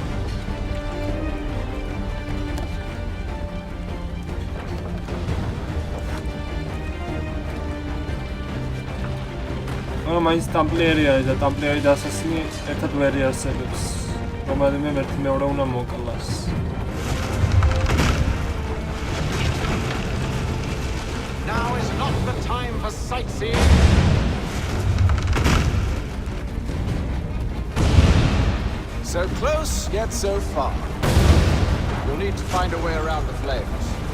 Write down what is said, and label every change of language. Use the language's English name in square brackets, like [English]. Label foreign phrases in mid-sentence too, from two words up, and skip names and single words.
[Georgian] მაინც ტამპლიერი არის და ტამპლიერი და ასასინი ერთად ვერ იარსებებს. რომელიმე ერთი მეორე უნდა მოკლას. [English] Now is not the time for sightseeing. So close, yet so far. You'll need to find a way around the flames.